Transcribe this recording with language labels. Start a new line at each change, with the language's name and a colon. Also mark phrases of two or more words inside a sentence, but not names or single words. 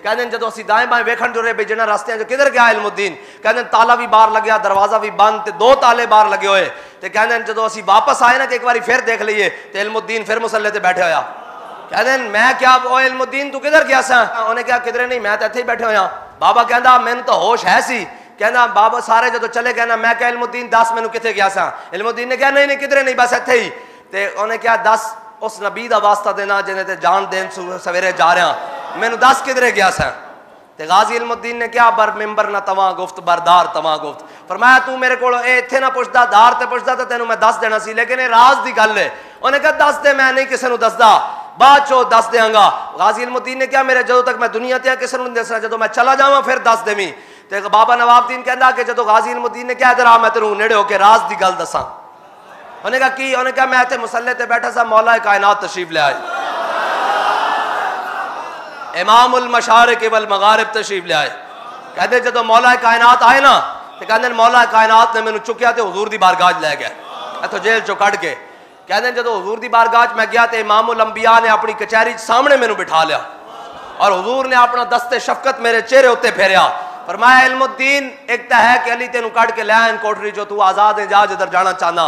Punjabi: کہندے جدو اسی دائیں بائیں ویکھن جو رہے بھئی جنہ راستے جو کدھر گیا علم الدین, کہندے تالا بھی باہر لگیا, دروازہ بھی بند تے 2 تالے باہر لگے ہوئے. تے کہندے جدو اسی واپس آئے نا کہ ایک باری پھر دیکھ لئیے تے علم الدین پھر مصلے تے بیٹھے ہویا. کہندے میں کیا او علم الدین تو کدھر گیا سا؟ انہیں کہا کدھر نہیں, میں تے ایتھے ہی بیٹھے ہویا. بابا کہندا مینوں تو ہوش ہے سی. کہنا بابا سارے جدو چلے گئے نا میں کہا علم الدین دس مینوں کتھے گیا سا؟ علم الدین نے کہا نہیں نہیں کدھر نہیں بس ایتھے ہی. تے انہیں کہا دس اس نبی دا واسطہ دینا جنہیں تے جان دین سویرے جا رہا مینوں دس کدھرے گیا سا؟ تے غازی علم الدین نے کیا
Persian: بر ممبر نہ تواں گفت بردار تواں گفت.
Punjabi: فرمایا تو میرے کو ایتھے نہ پوچھدا دار تے پوچھدا تے تینوں میں دس دینا سی, لیکن یہ راز دی گل ہے. انہیں کہا دس دے, میں نہیں کسے نوں دسدا, بعد چو دس دیاں گا. غازی علم الدین نے کیا میرے جدوں تک میں دنیا تے کسے نوں نہیں دسنا, جدوں میں چلا جاواں پھر دس دیویں. تے بابا نواب الدین کہندا کہ جدوں غازی علم الدین نے کیا ادھر آ میں تینوں نیڑے ہو کے راز دی گل دساں. انہیں کہا کی؟ انہیں کہا میں تے مصلے تے بیٹھا سا, مولا کائنات تشریف لے آئے,
Arabic: امام المشارق والمغارب
Punjabi: تشریف لے آئے. کہتے جدو مولا کائنات آئے نا تو کہتے مولا کائنات نے مینوں چکیا تے حضور دی بارگاہ لے گئے اتو جیل چو کٹ کے. کہتے جدو حضور دی بارگاہ میں گیا تے امام الانبیاء نے اپنی کچہری سامنے مینوں بٹھا لیا اور حضور نے اپنا دست شفقت میرے چہرے ہوتے پھیریا. فرمایا علم الدین ایک تا ہے کہ علی تینوں کٹ کے لے آئیں کوٹری جو تو آزاد ہے, جا جدھر جانا چاہنا.